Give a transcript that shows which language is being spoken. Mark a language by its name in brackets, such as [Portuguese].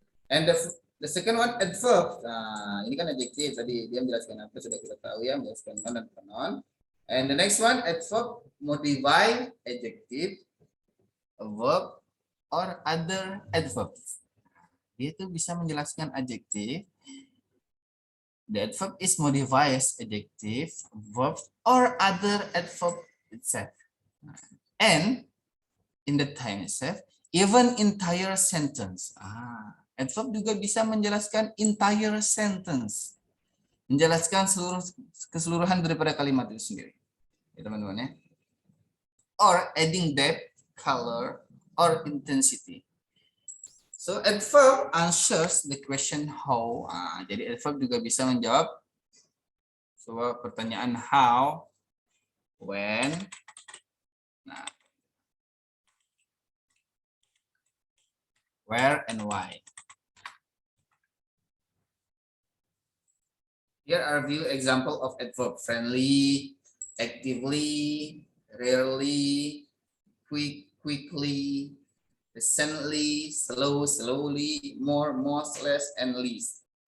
[English] And the second one, adverb. [Indonesian] Nah, ini kan adjektif. Tadi dia menjelaskan apa sudah kita tahu ya, menjelaskan noun dan pronoun. [English] And the next one, adverb, modify, adjective, a verb, or other adverbs. [Indonesian] Dia tuh bisa menjelaskan adjektif. [English] The adverb is modifies adjective, verb, or other adverb itself. And in the time itself, even entire sentence. [Indonesian] Adverb juga bisa menjelaskan entire sentence. Menjelaskan keseluruhan daripada kalimat itu sendiri. Ya teman-teman ya. [English] Or adding depth, color, or intensity. So adverb answers the question how. [Indonesian] Jadi adverb juga bisa menjawab sebuah pertanyaan [English] how, when, where, and why. Here are few example of adverb: friendly, actively, rarely, quickly, recently, slowly, more, most, less, and least.